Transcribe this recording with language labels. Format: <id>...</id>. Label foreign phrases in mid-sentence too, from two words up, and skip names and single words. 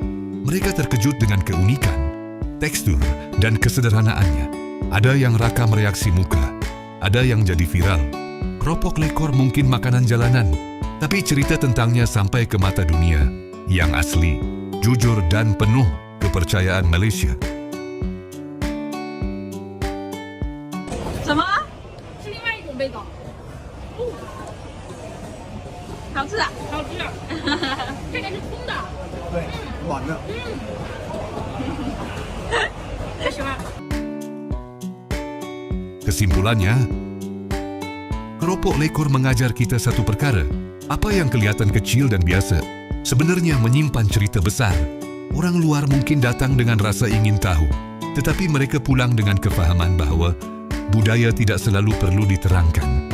<ms>Mereka terkejut dengan keunikan, tekstur, dan kesederhanaannya. Ada yang rakam reaksi muka, ada yang jadi viral. Keropok lekor mungkin makanan jalanan, tapi cerita tentangnya sampai ke mata dunia. Yang asli, jujur dan penuh kepercayaan Malaysia.</ms> <zh>什么？是另外一种味道。好吃啊！好吃啊！这个是空的。对，软的。太喜欢。</zh> <ms>Kesimpulannya, keropok lekor mengajar kita satu perkara. Apa yang kelihatan kecil dan biasa, sebenarnya menyimpan cerita besar. Orang luar mungkin datang dengan rasa ingin tahu, tetapi mereka pulang dengan kefahaman bahawa budaya tidak selalu perlu diterangkan.</ms>